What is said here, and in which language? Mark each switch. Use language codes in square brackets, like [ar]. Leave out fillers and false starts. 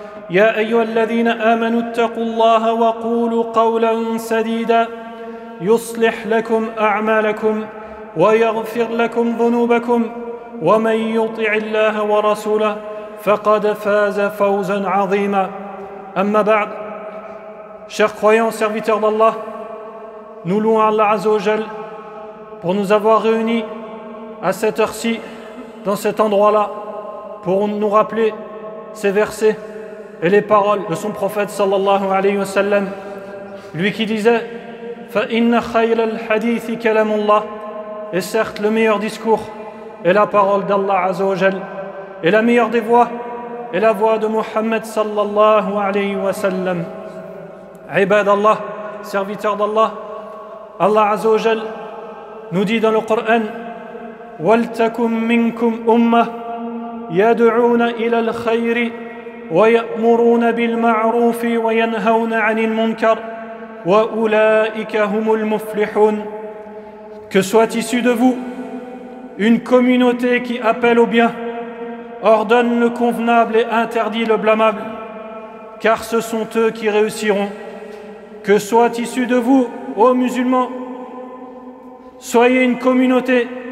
[ar] يا ايها الذين امنوا اتقوا الله وقولوا قولا سديدا يصلح لكم اعمالكم ويغفر لكم ذنوبكم ومن يطع الله ورسوله فقد فاز فوزا عظيما. أما بعد, [fr] chers croyants, serviteurs d'Allah, nous louons Allah Azza wa Jal pour nous avoir réunis à cette heure-ci, dans cet endroit-là, pour nous rappeler ces versets et les paroles de son prophète sallallahu alayhi wa sallam, lui qui disait [ar] فَإِنَّ خَيْرَ الْحَدِيثِ كَلَامُ اللَّهِ. [fr] Et certes, le meilleur discours est la parole d'Allah Azza wa Jal, et la meilleure des voix est la voix de Muhammad sallallahu alayhi wa sallam. Ibad Allah, serviteurs d'Allah, Allah Azza wa Jal nous dit dans le Coran [ar] وَلْتَكُمْ مِنْكُمْ أُمَّةٌ يَدْعُونَ إِلَى الْخَيْرِ وَيَأْمُرُونَ بِالْمَعْرُوفِ وَيَنْهَوْنَ عَنِ الْمُنْكَرِ وَأُولَئِكَ هُمُ الْمُفْلِحُونَ. [fr] Que soit issue de vous une communauté qui appelle au bien, ordonne le convenable et interdit le blâmable, car ce sont eux qui réussiront. Que soit issue de vous, ô musulmans, soyez une communauté